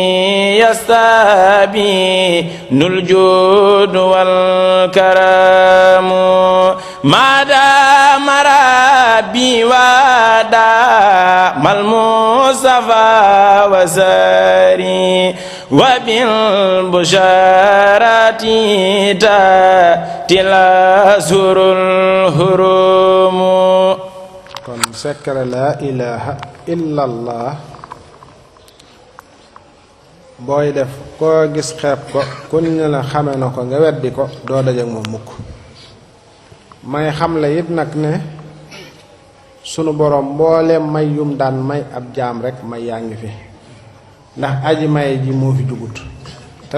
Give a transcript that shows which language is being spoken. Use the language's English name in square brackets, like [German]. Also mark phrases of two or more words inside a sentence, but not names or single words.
[Arabic] يستبين الجود والكرم ما دام ربي ودام المصطفى وزاري وبالبشارات تأتي الأزهر الهرم [Wolof] kon sekkare [Arabic] لا إله إلا الله [Wolof] booy def koo gis xeeb ko ku ne la xame na ko nga weddi ko doo dajeek moom mukk may xamle it nag ne sunu boroom mbooleem may yum daan may ab jaam rekk may yaa ngi fi ndax aji maye ji moo fi jugut te